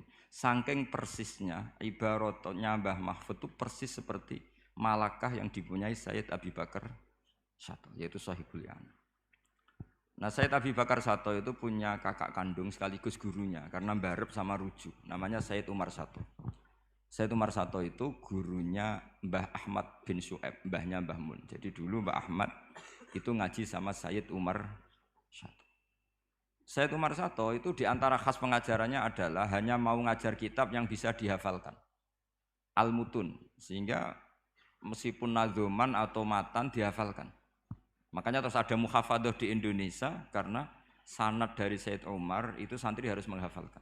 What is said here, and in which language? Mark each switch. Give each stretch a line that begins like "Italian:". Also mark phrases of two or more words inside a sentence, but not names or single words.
Indonesian: Saking persisnya ibaratnya Mbah Mahfud itu persis seperti malakah yang dipunyai Sayyid Abi Bakar Sato, yaitu Shahibul I'anah. Nah, Sayyid Abi Bakar Sato itu punya kakak kandung sekaligus gurunya karena barep sama rujuk. Namanya Sayyid Umar Sato. Sayyid Umar Sato itu gurunya Mbah Ahmad bin Syu'aib, mbahnya Mbah Mun. Jadi dulu Mbah Ahmad itu ngaji sama Sayyid Umar Sato. Sayyid Umar Sato itu diantara khas pengajarannya adalah hanya mau ngajar kitab yang bisa dihafalkan. Al-Mutun, sehingga meskipun nadzuman atau matan dihafalkan. Makanya terus ada muhafadzah di Indonesia karena sanad dari Sayyid Umar itu santri harus menghafalkan.